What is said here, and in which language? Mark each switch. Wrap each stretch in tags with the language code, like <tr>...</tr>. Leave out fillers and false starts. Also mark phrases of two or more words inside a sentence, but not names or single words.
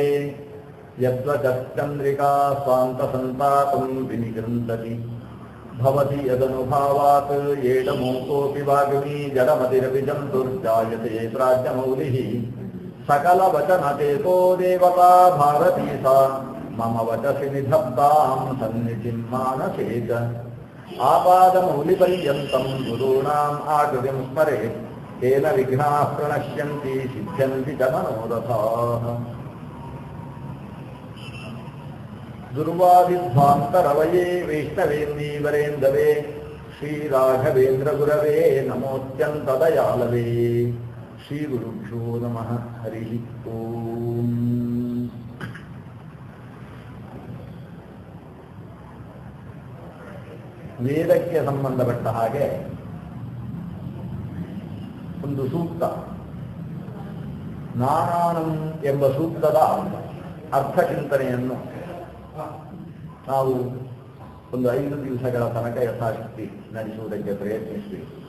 <sa>ಯದ್ವಚಶ್ಚಂದ್ರಿಕಾ ಸ್ವಾಂತಸಂತಾಪಂ ವಿನಿಗೃಂತತಿ ಭವತಿ ಯದನುಭಾವಾತ್ ಏಡಮೂಕೋಪಿ ವಾಗ್ಮೀ ಜಡಮತಿರಪಿ ಜಂತುರ್ಜಾಯತೆ ಪ್ರಾಜ್ಞಮೌಲಿಃ ಸಕಲವಚನಚೇತೋ ದೇವತಾ ಭಾರತೀ ಸಾ ಮಮ ವಚಸಿ ನಿಧತ್ತಾಂ ಸನ್ನಿಧಿಂ ಮಾನಸೇ ಚ ಆಪಾದಮೌಲಿಪರ್ಯಂತಂ ಗುರುಣಾಂ ಆಕೃತಿಂ ಸ್ಮರೇತ್ ತೇನ ವಿಘ್ನಾಃ ಪ್ರಣಶ್ಯಂತಿ ಸಿದ್ಧ್ಯಂತಿ ಚ ಮನೋರಥಾಃ. ದುರ್ವಾದಿಧ್ವಾಂತರವಯೇ ವೈಷ್ಣವೇಂದೀವರೇಂದವೇ ಶ್ರೀರಾಘವೇಂದ್ರ ಗುರವೇ ನಮೋತ್ಯಂತದಯಾಲವೇ. ಶ್ರೀ ಗುರುಭ್ಯೋ ನಮಃ. ಹರಿ ಓಂ.</sa> <kn>ವೇದಕ್ಕೆ ಸಂಬಂಧಪಟ್ಟ ಹಾಗೆ ಒಂದು ಸೂಕ್ತ, ನಾನಾನಂ ಎಂಬ ಸೂಕ್ತದ ಅರ್ಥಚಿಂತನೆಯನ್ನು ನಾವು ಒಂದು 5 ದಿವಸಗಳ ತನಕ ಯಥಾಶಕ್ತಿ ನಡೆಸುವುದಕ್ಕೆ ಪ್ರಯತ್ನಿಸಿದ್ವಿ.</kn>